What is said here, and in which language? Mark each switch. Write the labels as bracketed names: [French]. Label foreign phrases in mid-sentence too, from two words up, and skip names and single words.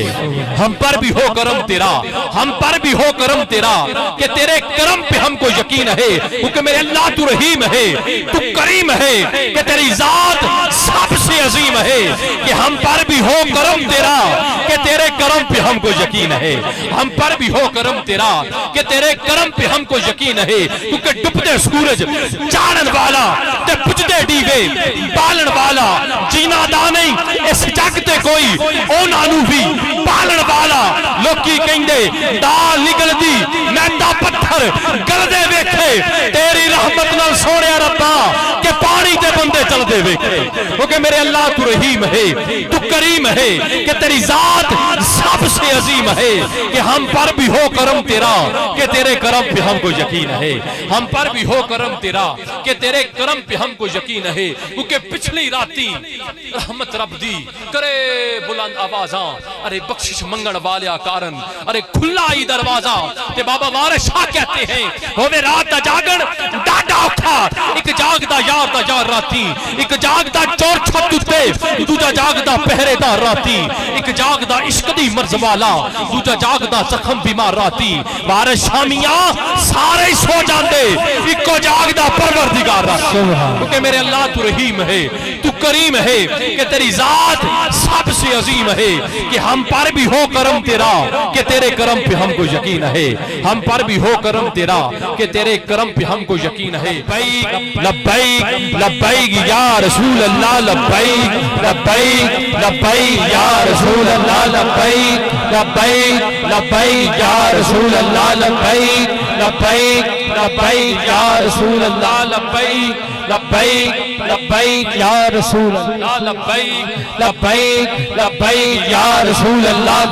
[Urdu] ہم پر بھی ہو کرم تیرا، ہم پر بھی ہو کرم تیرا، کہ تیرے کرم پہ ہم کو یقین ہے، کیونکہ میرے اللہ تو رحیم ہے، تو کریم ہے، کہ تیری ذات سب سے عظیم ہے، کہ ہم پر بھی ہو کرم تیرا، کہ تیرے کرم پہ ہم کو یقین ہے۔ ہم پر بھی ہو کرم تیرا، کہ تیرے کرم پہ ہم کو یقین ہے، کیونکہ [Punjabi] ڈبتے سورج چاڑن والا تے بجھدے دیوے بالن والا، جینا دا نہیں اس جگ تے کوئی او نانو بھی بالن والا۔ لوکی کہندے دال نکل دی میدا پتھر گردے ویکھے، تیری رحمت نال سونے ربا کہ پانی تے بندے چل دے ویکھے، [Urdu] کیونکہ میرے اللہ تو رحیم ہے، تو کریم ہے، کہ تیری ذات سب سے عظیم ہے، کہ ہم پر بھی ہو کرم تیرا، کہ تیرے کرم پہ ہم کو یقین ہے۔ ہم پر بھی ہو کرم تیرا، کہ تیرے کرم پہ ہم کو یقین ہے، کیونکہ [Punjabi] پچھلی راتی رحمت رب دی کرے بلند آوازاں، ارے بخشش منگن والیا کارن، ارے کھلا ہی دروازہ، تے بابا وارث شاہ کہتے ہیں ہوے رات دا جاگن ڈاڈا اوکھا، ایک جاگدا یار دا یار راتی، ایک جاگدا چور چھت اتے دوجا جاگدا پہرے دار راتی، ایک جاگدا عشق دی مرض والا دوجا جاگدا زخم بیمار راتی۔ وارث شامیاں سارے سو جاندے، ایکو جاگدا پروردگار راتی، [Urdu] کیونکہ میرے اللہ تو رحیم ہے، تو کریم ہے، کہ تیری ذات سب سے عظیم ہے کہ ہم پر بھی ہو کرم تیرا کہ تیرے کرم پہ ہم کو یقین ہے، ہم پر بھی ہو کرم تیرا کہ تیرے کرم پہ ہم کو یقین ہے۔ [Arabic] لبیک لبیک لبیک یا رسول اللہ، لبیک لبیک لبیک یا رسول اللہ، لبیک لبیک لبیک یا رسول اللہ، لبیک لبیک لبیک یا رسول اللہ، لبیک لبیک لبیک یا رسول اللہ، لبیک لبیک لبیک یا رسول اللہ۔